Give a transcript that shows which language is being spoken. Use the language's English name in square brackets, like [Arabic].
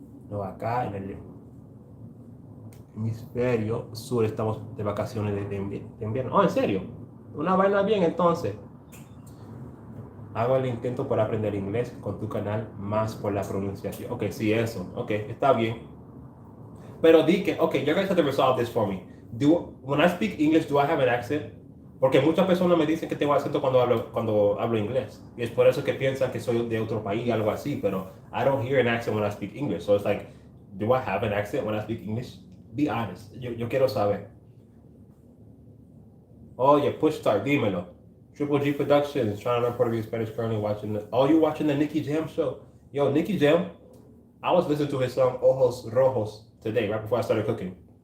[Spanish] No, acá en el hemisferio sur estamos de vacaciones de invierno. Oh, ¿en serio? Una vaina bien entonces. Hago el intento por aprender inglés con tu canal más por la pronunciación. Ok, sí, eso. Ok, está bien. Pero di que, [English] ok, you guys have to resolve this for me. When I speak English, do I have an accent? [Spanish] Porque muchas personas me dicen que tengo acento cuando hablo inglés. Y es por eso que piensan que soy de otro país, algo así. [English] Pero I don't hear an accent when I speak English. So it's like, do I have an accent when I speak English? Be honest. [Spanish] Yo quiero saber. Oye, [English] Push Start, [Spanish] dímelo. [English] Triple G Productions, trying to learn Puerto Rican Spanish, currently watching you're watching the Nicky Jam show? Yo, Nicky Jam, I was listening to his song Ojos Rojos today, right before I started cooking.